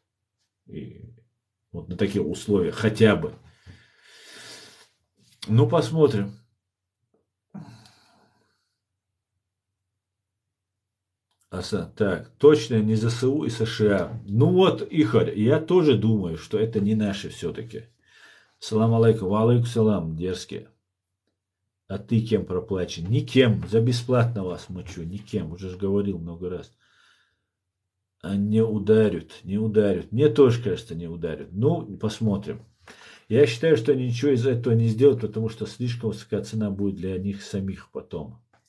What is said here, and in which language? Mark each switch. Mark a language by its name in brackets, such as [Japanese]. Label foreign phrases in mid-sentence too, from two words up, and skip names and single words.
[Russian] И вот на таких условиях хотя бы. Ну, посмотрим. Так, точно не ЗСУ и США. Ну вот, Ихарь, я тоже думаю, что это не наши все-таки. [Arabic] سلام عليكم، عليكم سلام, [Russian] дерзкие. А ты кем проплачен? Никем, за бесплатно вас мочу, никем, уже же говорил много раз. А не ударят. Мне тоже кажется, не ударят. Ну, посмотрим. Я считаю, что они ничего из этого не сделают, потому что слишком высокая цена будет для них самих потом.